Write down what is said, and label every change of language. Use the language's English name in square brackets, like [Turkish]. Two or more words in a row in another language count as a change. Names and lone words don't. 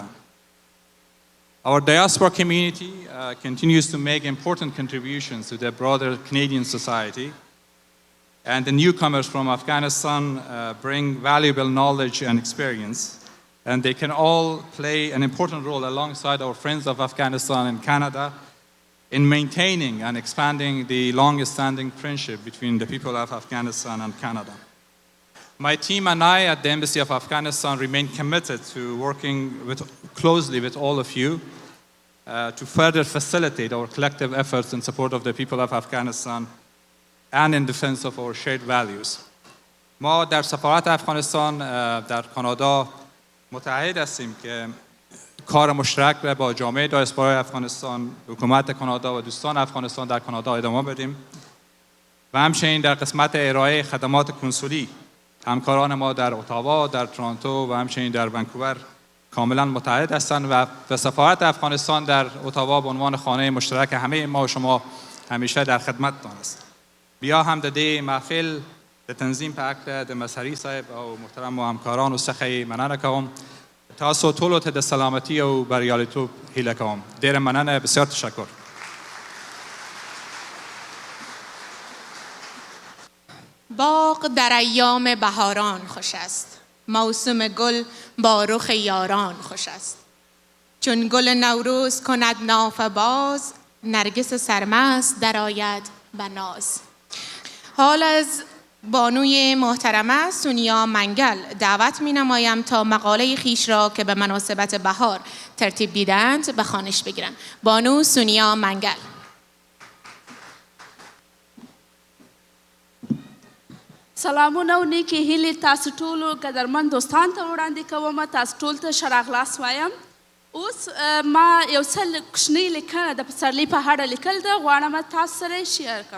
[English] Our diaspora community continues to make important contributions to the broader Canadian society, and the newcomers from Afghanistan bring valuable knowledge and experience, and they can all play an important role alongside our friends of Afghanistan and Canada in maintaining and expanding the long-standing friendship between the people of Afghanistan and Canada. My team and I at the Embassy of Afghanistan remain committed to working closely with all of you to further facilitate our collective efforts in support of the people of Afghanistan and in defense of our shared values. [Persian] ما در سفارت افغانستان در کانادا متعهد هستیم که کار مشترک را با جامعه دیاسپورای افغانستان، حکومت کانادا و دوستان افغانستان در کانادا ادامه بدیم و همچنین در قسمت ارائه خدمات کنسولی همکاران ما در اتاوا، در ټورنټو و همچنین در ونکوور کاملا متحد هستند و سفارت افغانستان در اتاوا به عنوان خانه مشترک همه ما و شما همیشه در خدمتتان است. [Pashto] بیا هم د دې محفل د تنظیم په هکله د مسهري صاحب او محترمو همکارانو څخه یې مننه کوم. تاسو ټولو ته د سلامتي او بریالیتوب هیله کوم. ډېره مننه، [Persian] بسیار تشکر. باغ در ایام بهاران خوش است، موسم گل با رخ یاران خوش است. چون گل نوروز کند نافه باز، نرگس سرمست درآید به ناز. حال از بانوی محترمه سونیا منگل دعوت می نمایم تا مقاله خیش را که به مناسبت بهار ترتیب دیدند به خوانش بگیرند. بانو سونیا منگل. [Pashto] سلامونه او نیکې هیلې تاسو ټولو قدرمن دوستان ته وړاندې کوم. تاسو ټولو ته ښه راغلاست وایم. اوس ما یو څه کوچنۍ لیکنه د پسرلي په اړه لیکل ده، غواړم تاسو سره یې شیر کړم.